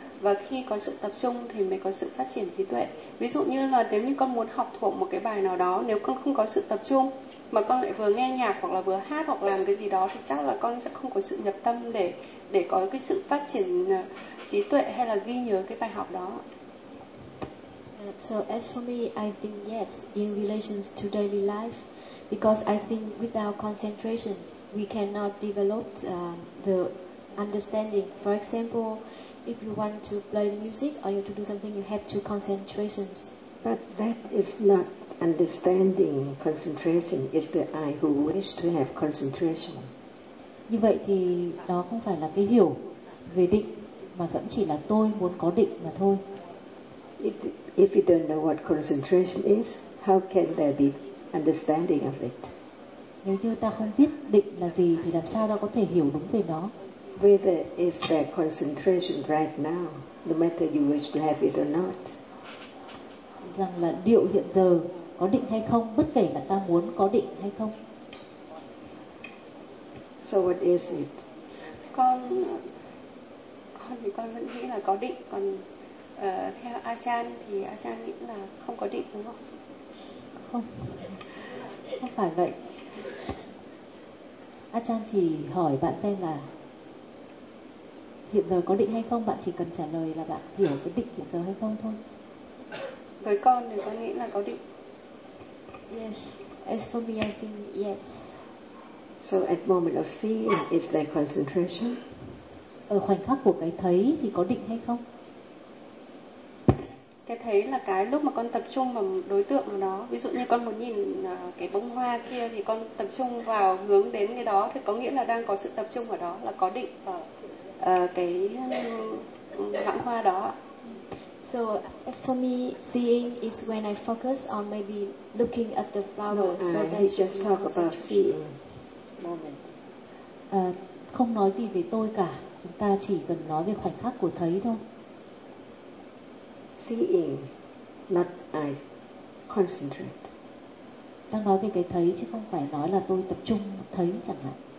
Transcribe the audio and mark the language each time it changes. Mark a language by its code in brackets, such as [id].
[vi] Và khi có sự tập trung thì mới có sự phát triển trí tuệ. Ví dụ như là nếu như con muốn học thuộc một cái bài nào đó, nếu con không có sự tập trung mà con lại vừa nghe nhạc hoặc là vừa hát hoặc làm cái gì đó thì chắc là con sẽ không có sự nhập tâm để có cái sự phát triển trí tuệ hay là ghi nhớ cái bài học đó. [en] So as for me, I think yes, in relation to daily life, because I think without concentration, we cannot develop the understanding. For example, if you want to play music or you have to do something, you have to concentrate. But that is not understanding concentration. It's the I who wish to have concentration. [vi] Như vậy thì đó không phải là cái hiểu về định, mà vẫn chỉ là tôi muốn có định mà thôi. [en] If you don't know what concentration is, how can there be understanding of it? [vi] Nếu như ta không biết định là gì thì làm sao ta có thể hiểu đúng về nó? [en] Whether is that concentration right now, no matter you wish to have it or not. [vi] Rằng là điệu hiện giờ có định hay không, bất kể là ta muốn có định hay không. [en] So what is it? [vi] Con thì con vẫn nghĩ là có định, còn theo Achan thì Achan nghĩ là không có định, đúng không? Không, không phải vậy. Achan chỉ hỏi bạn xem là hiện giờ có định hay không, bạn chỉ cần trả lời là bạn hiểu cái định hiện giờ hay không thôi. Với con thì con nghĩ là có định. [en] Yes, as for me, I think yes. So at moment of seeing, is there concentration? [vi] Ở khoảnh khắc của cái thấy thì có định hay không? Cái thấy là cái lúc mà con tập trung vào đối tượng của nó. Ví dụ như con muốn nhìn cái bông hoa kia thì con tập trung vào hướng đến cái đó, thì có nghĩa là đang có sự tập trung ở đó, là có định vào cái lãng hoa đó. [en] So as for me, seeing is when I focus on maybe looking at the flowers. No, so I just talk about seeing moment. [vi] Không nói gì về tôi cả. Chúng ta chỉ cần nói về khoảnh khắc của thấy thôi. [en] Seeing, not I. Concentrate. [vi] Đang nói về cái thấy chứ không phải nói là tôi tập trung thấy chẳng hạn.